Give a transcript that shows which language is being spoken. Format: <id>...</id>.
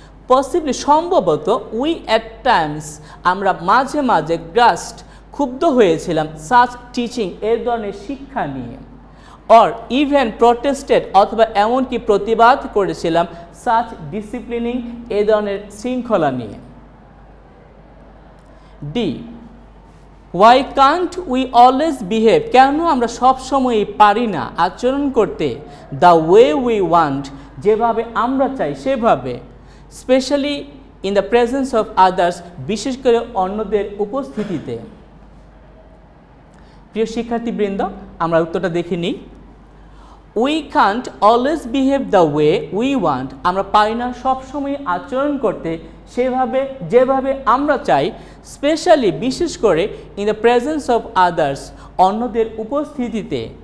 <bn>Possibly সম্ভবত,</bn> <en>we at times</en> <bn>আমরা মাঝে মাঝে গ্রাস্ট ক্ষুব্ধ হয়েছিলাম,</bn> <en>such teaching</en> <bn>এর ধরনের শিক্ষা নিয়ে,</bn> <en>or even protested</en> <bn>অথবা এমনকি প্রতিবাদ করেছিলাম,</bn> <en>such disciplining</en> <bn>এই ধরনের শৃঙ্খলা নিয়ে।</bn> <en>ডি why can't we always behave,</en> <bn>কেন আমরা সবসময়ই পারি না আচরণ করতে,</bn> <en>the way we want</en> <bn>যেভাবে আমরা চাই সেভাবে,</bn> <en>specially in the presence of others,</en> <bn>বিশেষ করে অন্যদের উপস্থিতিতে। প্রিয় শিক্ষার্থীবৃন্দ, আমরা উত্তরটা দেখে নিই।</bn> <en>We can't always behave the way we want,</en> <bn>আমরা পারি না সবসময় আচরণ করতে সেভাবে যেভাবে আমরা চাই, স্পেশালি বিশেষ করে</bn> <en>in the presence of others,</en> <bn>অন্যদের উপস্থিতিতে।</bn>